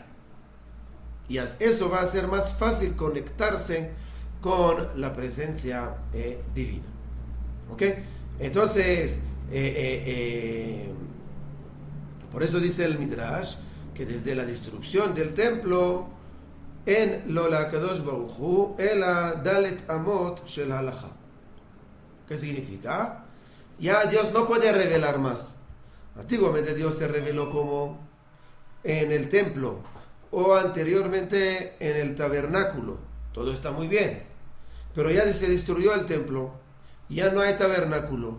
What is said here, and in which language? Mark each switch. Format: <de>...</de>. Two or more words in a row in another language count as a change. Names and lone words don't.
<es>Y eso va a ser más fácil conectarse con la presencia divina. ¿Ok? Entonces, por eso dice el Midrash, que desde la destrucción del templo,</es> <he>אין לו לה קדוש ברוך הוא אלא ד׳ אמות של הלכה.</he> <es>¿Qué significa? Ya Dios no puede revelar más. Antiguamente Dios se reveló como en el templo o anteriormente en el tabernáculo. Todo está muy bien. Pero ya se destruyó el templo, ya no hay tabernáculo.</es>